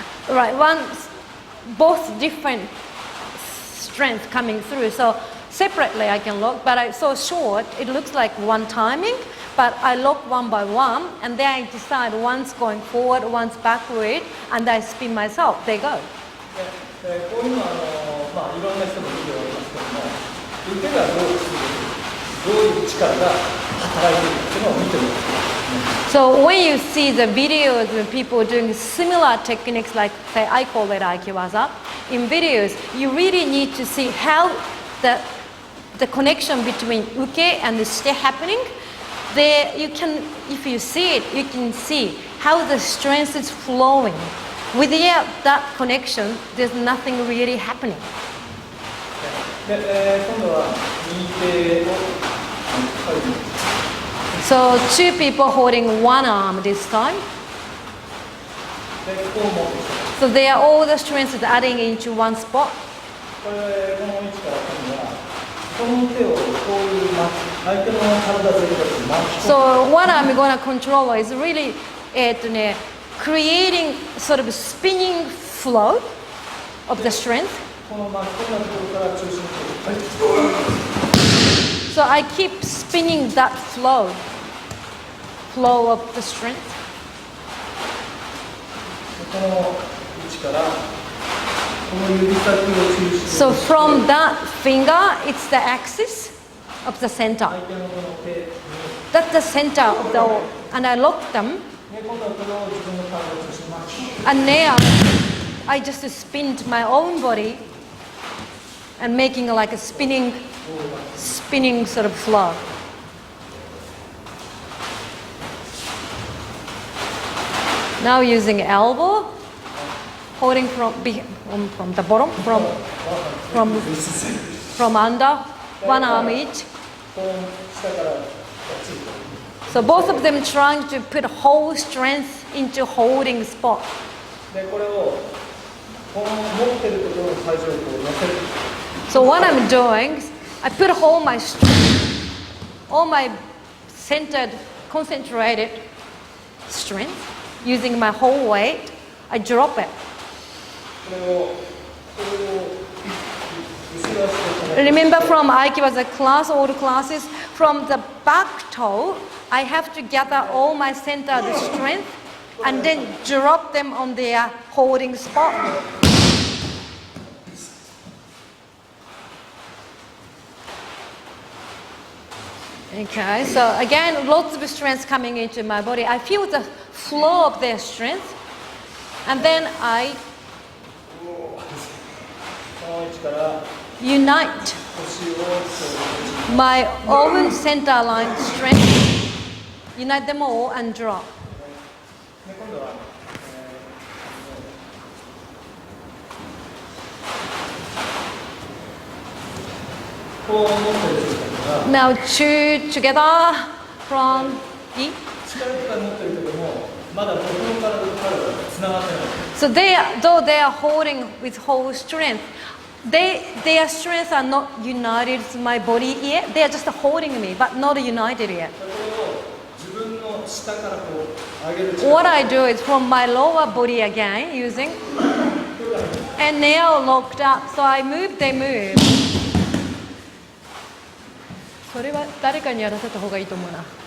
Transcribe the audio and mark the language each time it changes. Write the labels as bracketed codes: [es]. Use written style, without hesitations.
[en] Right, both different strength coming through. So separately I can lock, but it's so short, it looks like one timing, but I lock one by one, and then I decide one's going forward, one's backward, and I spin myself. They go. [ja] こういうのはまあ、いろんな人のビデオがありますけども、腕がどういう力が働いているかというのを見てみます。 [en] So when you see the videos of people doing similar techniques, like say I call it Aiki-waza, in videos you really need to see how the connection between uke and the shite happening. There you can, if you see it, you can see how the strength is flowing. Without that connection, there's nothing really happening. [ja] で、今度は右手を [en] So two people holding one arm this time. [ja] で、こう持ってきて [en] So they are all the strength is adding into one spot. [ja] この位置から今度はこの手をこういう相手の体全体に巻き込む。 [en] So what I'm going to control is really creating sort of spinning flow of the strength. [ja] この巻き込んだところから中心に [en] So I keep spinning that flow of the strength. [ja] この位置からこの指先を中心に [en] So from that finger, it's the axis of the center. [ja] 相手のこの手に [en] That's the center of the, and I lock them. [ja] で今度はこれを自分の体を中心に巻き [en] And now I just spinned my own body and making like a spinning sort of flow. Now using elbow, holding from the bottom, from under, one arm each. [ja] こう下からついて [en] So both of them trying to put whole strength into holding spot. [ja] でこれをこの持ってるところの体重をこう乗せる [en] So what I'm doing is I put all my strength, all my centered, concentrated strength, using my whole weight. I drop it. [ja] これを後ろ足でこの [en] Remember from Aiki-waza class, all the classes, from the back toe, I have to gather all my centered strength and then drop them on their holding spot. Okay, so again, lots of strength coming into my body. I feel the flow of their strength, and then I [ja] この位置から [en] unite [ja] 腰を [en] my own center line strength, unite them all and drop. [ja] で今度は、こう持ってる時が [en] Now two together from E. [ja] 力とか持ってるけどもまだ僕の体と体がつながってない [en] So though they are holding with whole strength, their strengths are not united to my body yet. They are just holding me, but not united yet. [ja] これを自分の下からこう上げる力 [en] What I do is from my lower body again, using, and now locked up. So I move, they move. [ja] それは誰かにやらせた方がいいと思うな。